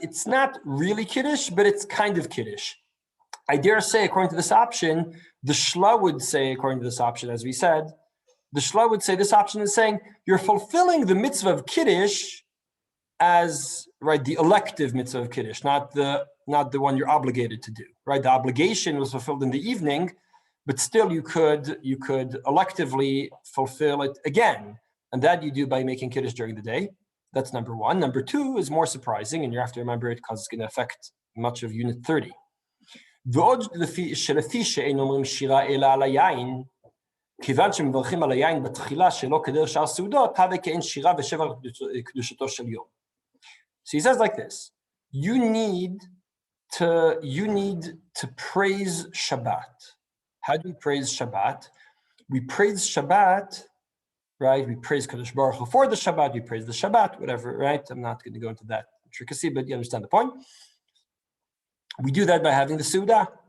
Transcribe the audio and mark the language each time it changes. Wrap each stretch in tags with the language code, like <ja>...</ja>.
<en>It's not really kiddush, but it's kind of kiddush. I dare say, according to this option, the Shla would say, according to this option, as we said, the Shla would say this option is saying you're fulfilling the mitzvah of Kiddush as, right, the elective mitzvah of Kiddush, not the one you're obligated to do, right? The obligation was fulfilled in the evening, but still you could electively fulfill it again, and that you do by making Kiddush during the day. That's number one. Number two is more surprising, and you have to remember it because it's going to affect much of Unit 30.</en> <he>ועוד שלפי שאין אומרים שירה אלא על היין, כיוון שמברכים על היין בתחילה שלא כדרך שאר סעודות, הווה כאין שירה ושבח קדושתו של יום.</he> <en>So he says like this, you need to praise Shabbat. How do we praise Shabbat? We praise Shabbat, right? We praise Kadosh Baruch Hu for the Shabbat, we praise the Shabbat, whatever, right? I'm not going to go into that intricacy, but you understand the point. We do that by having the Seudah.</en>